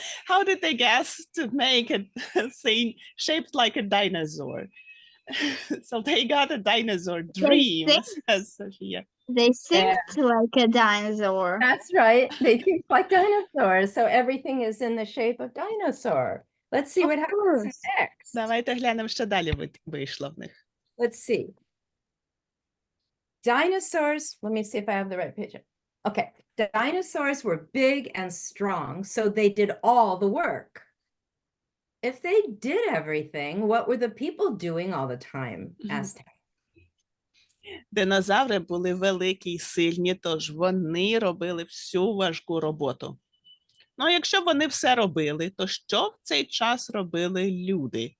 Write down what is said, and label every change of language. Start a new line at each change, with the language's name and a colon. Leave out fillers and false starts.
English: How did they guess to make a thing shaped like a dinosaur? So they got a dinosaur dream, says Sophia. They think like a dinosaur. That's right. They think like dinosaurs, so everything is in the shape of dinosaur. Let's see Of what happens course. next.
Ukrainian: Давайте глянемо, що далі вийшло в них.
English: Let's see. Dinosaurs, let me see if I have the right picture. Okay, dinosaurs were big and strong, so they did all the work. If they did everything, what were the people doing all the time? Asked him.
Ukrainian: Динозаври були великі й сильні, тож вони робили всю важку роботу. Ну, якщо вони все робили, то що в цей час робили люди?